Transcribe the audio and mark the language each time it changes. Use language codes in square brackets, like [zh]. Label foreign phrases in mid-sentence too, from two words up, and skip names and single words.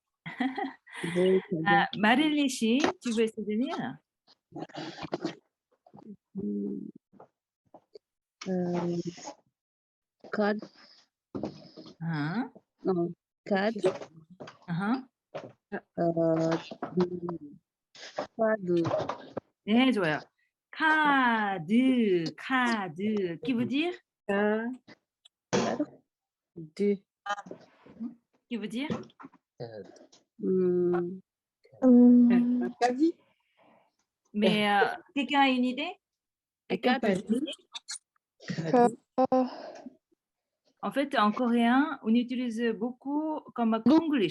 [fr] Marie-Léchi, tu veux essayer de lire? Code. Hein? Non, code. Hein? Code. [ko] 네, 좋아요. 카드. [fr] Qui veut dire? Deux. Qui veut dire? Cavi. Mais quelqu'un a une idée? Quelqu'un peut Cavi. En fait, en coréen, on utilise beaucoup comme Konglish.